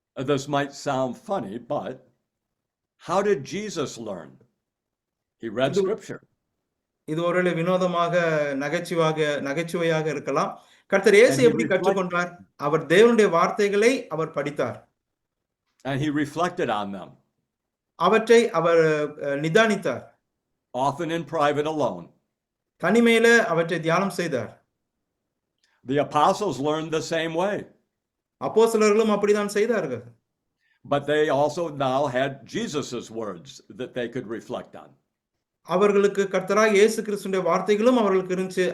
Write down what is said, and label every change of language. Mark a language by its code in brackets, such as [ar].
[en] This might sound funny, but how did Jesus learn? He read Scripture. [ta] இது ஒருவேளை வினோதமாக நகைச்சுவையாக இருக்கலாம். கர்த்தர் இயேசு எப்படி கற்றுக்கொண்டார்? அவர் தேவனுடைய வார்த்தைகளை அவர் படித்தார். [en] And he reflected on them. [ta] அவற்றை அவர் நிதானித்தார். [en] Often in private alone. [ta] தனிமையில அவற்றை தியானம் செய்தார். [en] The apostles learned the same way. [ta] அப்போஸ்தலர்களும் அப்படிதான் செய்தார்கள். [en] But they also now had Jesus's words that they could reflect on. [ta] அவர்களுக்கு கர்த்தராகிய இயேசு கிறிஸ்துவின் வார்த்தைகளும் அவர்களுக்கு இருந்துச்சு.